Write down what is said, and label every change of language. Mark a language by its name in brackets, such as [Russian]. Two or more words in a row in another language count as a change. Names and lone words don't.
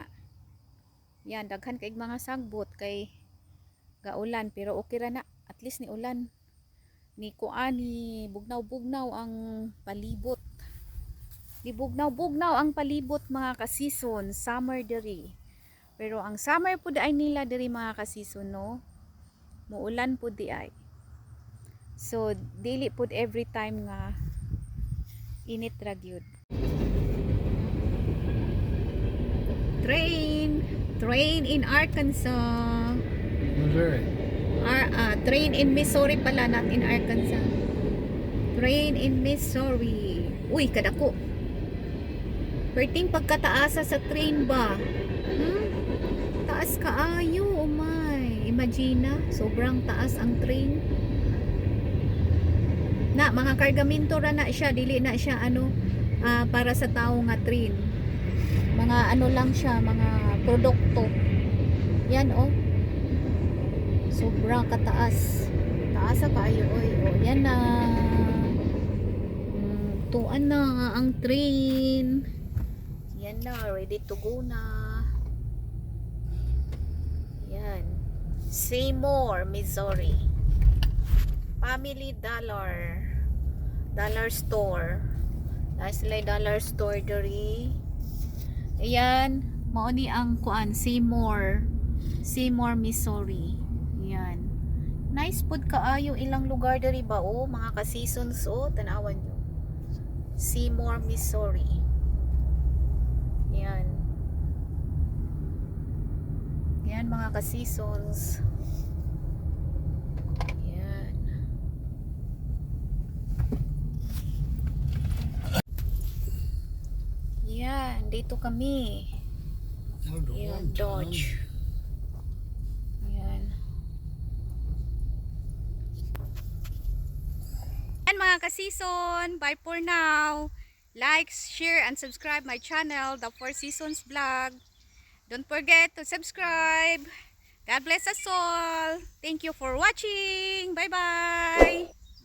[Cebuano] Yan daghan kay mga sagbot kay gaulan pero okay ra na. [English] At least [Cebuano] ni ulan. Ni kuan ni bugnaw-bugnaw ang palibot. Bugnaw ang palibot mga ka-season, summer diri. Pero ang summer po di ay nila diri mga ka-season no. Muulan po di ay. So dili po [English] every time [Cebuano] nga init ra gyud. [English] Train in Arkansas. Missouri. Train in Missouri pala, not in Arkansas. Train in Missouri. [Cebuano] Uy, kadako. Perting pagkataasa sa train ba? Taas kaayo, [English] oh my. Imagine, [Cebuano] sobrang taas ang train. Na, mga kargamento ra na siya, dili na siya ano, para sa tao nga train. Mga ano lang siya, mga produkto. Yan oh. Sobrang kataas. Taas kaayo, oy. Oh, yan na. Tuan na ang train. Yan na, [English] ready to go [Cebuano] na. Yan. [English] Seymour, Missouri. Family Dollar. Dollar store. [Cebuano] Sila [English] dollar store [Cebuano] diri. Ayan, mao ni ang kuan Seymour, Missouri. Yan. Nice pud kaayo ilang lugar diri ba oh, mga ka-seasons oh, tanawan nyo. Seymour, Missouri. Yan. Yan mga ka-seasons. Yan. Yan, [Filipino] dito kami. [Cebuano] Yan, Dodge. Yan. Yan mga ka-season. [English] Bye for now. Like, share, and subscribe my channel, The Four Seasons Vlog. Don't forget to subscribe. God bless us all. Thank you for watching. Bye-bye.